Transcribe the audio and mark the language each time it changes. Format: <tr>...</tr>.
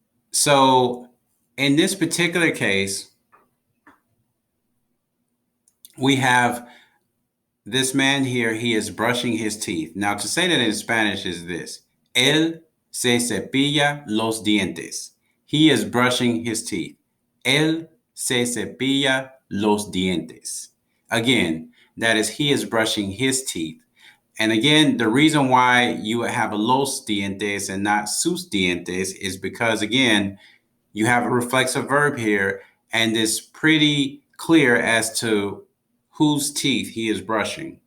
<en>So in this particular case, we have this man here, he is brushing his teeth. Now, to say that in Spanish is this:</en> <es>él se cepilla los dientes.</es> <en>He is brushing his teeth.</en> <es>Él se cepilla los dientes.</es> <en>Again, that is, he is brushing his teeth. And again, the reason why you would have a los dientes and not sus dientes is because, again, you have a reflexive verb here, and it's pretty clear as to whose teeth he is brushing.</en>